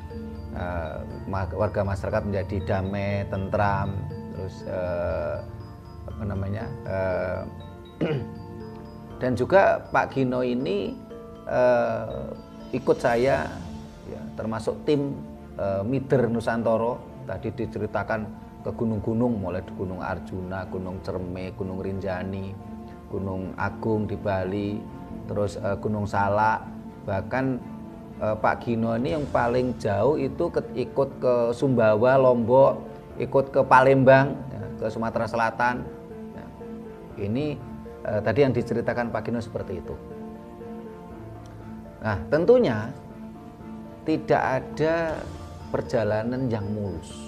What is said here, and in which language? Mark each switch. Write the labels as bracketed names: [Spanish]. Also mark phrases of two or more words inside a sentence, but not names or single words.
[Indonesian] Warga masyarakat menjadi damai, tentram, terus apa namanya dan juga Pak Gino ini ikut saya ya, termasuk tim Mider Nusantara. Tadi diceritakan ke gunung-gunung mulai di Gunung Arjuna, Gunung Cerme, Gunung Rinjani, Gunung Agung di Bali, terus Gunung Salak. Bahkan Pak Gino ini yang paling jauh itu ikut ke Sumbawa, Lombok, ikut ke Palembang, ya, ke Sumatera Selatan. Ya. Ini tadi yang diceritakan Pak Gino seperti itu. Nah, tentunya tidak ada perjalanan yang mulus.